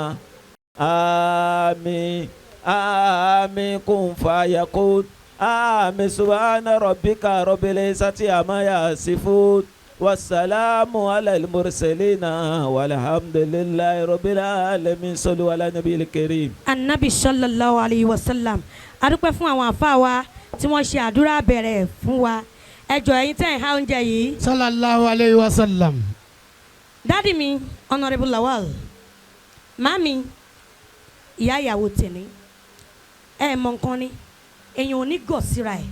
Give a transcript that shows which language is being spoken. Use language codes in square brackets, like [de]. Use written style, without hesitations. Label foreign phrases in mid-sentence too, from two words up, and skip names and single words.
[ar] آمين آمين كن فيكون آمين سبحان ربك رب العزة عما يصفون والسلام على المرسلين والحمد لله رب العالمين صلوا على النبي الكريم. Anabi صلى الله عليه وسلم. [yo] A dúpẹ́ fún àwọn àfáà wa tí wọ́n ṣe àdúrà bẹ̀rẹ̀ fún wa. Ẹ jọ̀ọ́ ẹ̀yin tẹ́ ẹ̀ há oúnjẹ yìí. [ar] صلى الله عليه وسلم. [yo] Dádì mi Honourable Lawal. Màmí ìyá ìyàwó tèmi. Ẹ mọ nǹkan ni èèyàn ò ní gọ̀ síra ẹ̀.